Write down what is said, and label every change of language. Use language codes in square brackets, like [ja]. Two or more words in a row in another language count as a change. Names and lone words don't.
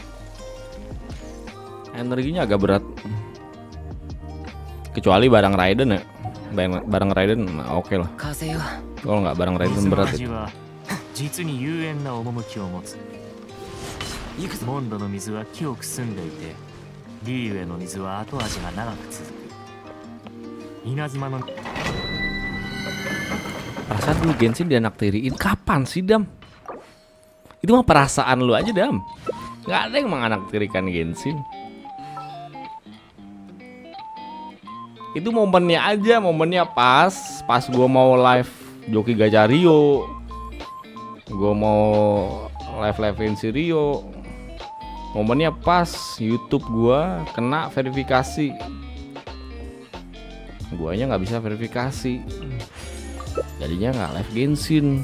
[id] Energinya agak berat. Kecuali barang Raiden ya. Barang Raiden oke lah. Kalau nggak barang Raiden berat itu. [ja] 実に幽怨な趣を持つ。モンドの水は清く澄んでいて、リーウェの水は後味が長く続く。稲妻の [id] Perasaan dulu Genshin dianaktiriin kapan sih Dam? Itu mah perasaan lu aja Dam. Nggak ada yang menganaktirikan Genshin. Itu momennya aja, momennya pas gua mau live joki Gajah Rio, gua mau live-livein si Rio, momennya pas YouTube gua kena verifikasi, guanya nggak bisa verifikasi, jadinya nggak live Genshin.